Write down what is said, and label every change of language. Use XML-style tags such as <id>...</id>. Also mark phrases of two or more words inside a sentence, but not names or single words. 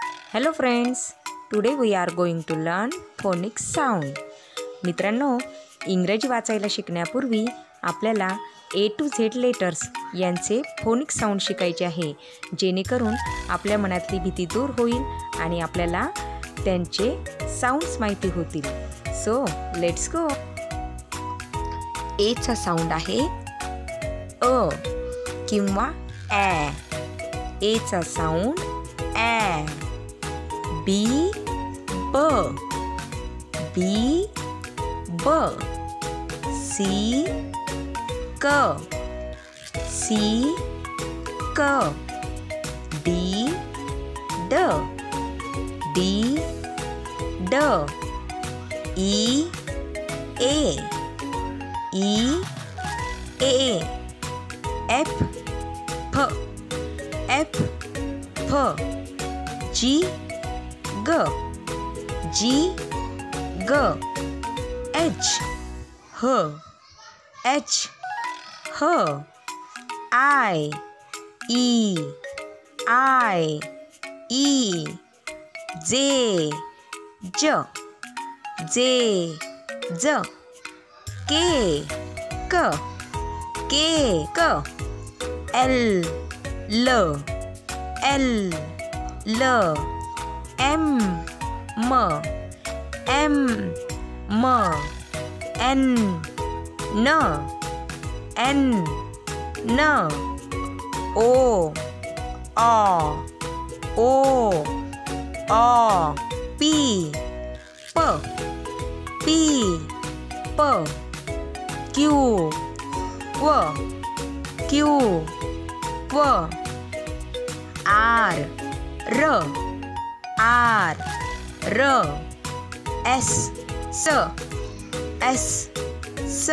<en>Hello friends, today we are going to learn phonic sound.</en> <mr>मित्रांनो, इंग्रजी वाचायला शिकण्यापूर्वी आपल्याला</mr> <en>A to Z letters</en> <mr>यांचे फोनिक साऊंड शिकायचे आहे, जेणेकरून आपल्या मनातली भीती दूर होईल आणि आपल्याला त्यांचे साऊंड्स माहिती होतील.</mr> <en>so let's go.</en> <mr>A चा साऊंड आहे अ किंवा ॲ. A चा साऊंड ॲ. B ब. B ब. C क. C क. D ड. D ड. E ए. E ए. F फ. F फ. G ग. G ग. H ह. H ह. I E I E. J ज. J ज. K क. K क. L ल. L ल. M म. M म. N न. N न. O आ. O आ. P प. P प. Q व. Q व. R र. R र. S स. S स.</mr>